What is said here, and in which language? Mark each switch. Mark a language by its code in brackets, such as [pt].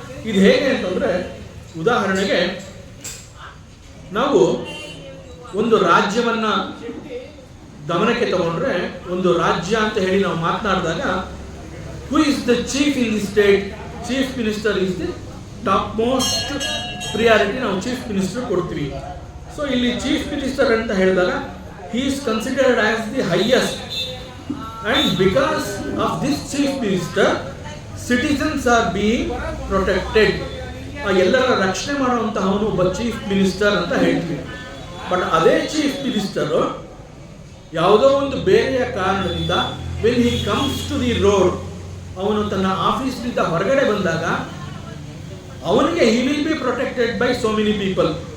[kn] ಇದು ಹೇಗೆ ಅಂತಂದ್ರೆ, ಉದಾಹರಣೆಗೆ ನಾವು ಒಂದು ರಾಜ್ಯವನ್ನ ಗಮನಕ್ಕೆ ತಗೊಂಡ್ರೆ, ಒಂದು ರಾಜ್ಯ ಅಂತ ಹೇಳಿ ನಾವು ಮಾತನಾಡಿದಾಗ [en] Who is the chief in the state? Chief minister is the top most priority [kn] ನಾವು ಚೀಫ್ ಮಿನಿಸ್ಟರ್ ಕೊಡ್ತೀವಿ. ಸೊ ಇಲ್ಲಿ ಚೀಫ್ ಮಿನಿಸ್ಟರ್ ಅಂತ ಹೇಳಿದಾಗ [en] he is considered as the highest, and because of this chief minister citizens are being protected. [kn] ಎಲ್ಲರ ರಕ್ಷಣೆ ಮಾಡುವಂತಹವನು ಒಬ್ಬ chief minister ಅಂತ ಹೇಳ್ತೀವಿ. ಬಟ್ ಅದೇ ಚೀಫ್ ಮಿನಿಸ್ಟರ್ ಯಾವುದೋ ಒಂದು ಬೇರೆಯ ಕಾರಣದಿಂದ [en] when he comes to the road, [kn] ಅವನು ತನ್ನ ಆಫೀಸ್ನಿಂದ ಹೊರಗಡೆ ಬಂದಾಗ ಅವನಿಗೆ [en] He will be protected by so many people.